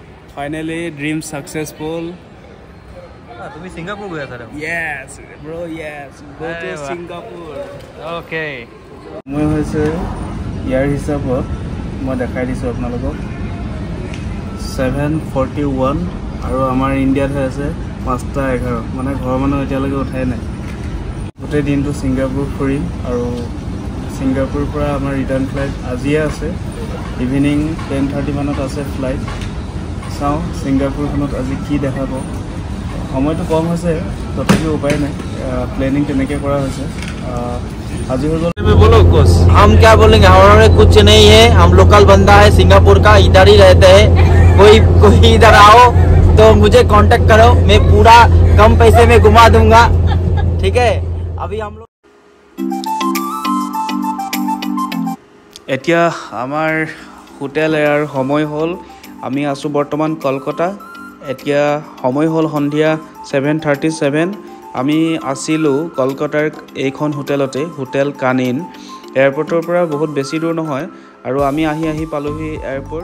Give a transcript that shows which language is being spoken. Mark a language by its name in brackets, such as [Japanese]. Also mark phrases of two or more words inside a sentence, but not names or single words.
[English] Finally, dream successful. [Assamese] তুমি সিঙ্গাপুর গৈ আছা দেখোন [English] Yes, bro, yes. Go to Singapore. Okay. [Assamese] মই হৈছে ইয়াৰ হিচাপত মই দেখাই দিছোঁ আপোনালোকক 7:41 আৰু আমাৰ ইণ্ডিয়াত হৈ আছে 5:11 মানে ঘৰৰ মানুহ এতিয়ালৈকে উঠাই নাই গোটেই দিনটো ছিংগাপুৰ ফুৰিম আৰু ছিংগাপুৰৰ পৰা আমাৰ [English] return flight [Assamese] আজিয়ে আছে ইভিনিং 10:30 মানত আছে ফ্লাইট চাওঁ ছিংগাপুৰখনত আজি কি দেখা পাওঁ সময়টো কম হৈছে তথাপিও উপায় নাই প্লেনিং তেনেকৈ কৰা হৈছে आज [Hindi] बोलो कुछ हम क्या बोलेंगे हमारे कुछ नहीं है हम लोकल बंदा है सिंगापुर का इधर ही रहते हैं कोई इधर आओ तो मुझे कांटेक्ट करो मैं पूरा कम पैसे में घुमा दूंगा ठीक है अभी हम लोग [Assamese] এতিয়া আমাৰ হোটেল এয়াৰ সময় হ'ল আমি আছো বৰ্তমান কলকাতা এতিয়া সময় হ'ল সন্ধিয়া 7:37 আমি আছিলো কলকাতাৰ এইখন হোটেলতে হোটেল কানিন এয়াৰপৰ্টৰ পৰা বহুত বেছি দূৰ নহয় আৰু আমি আহি পালোহি এয়াৰপৰ্ট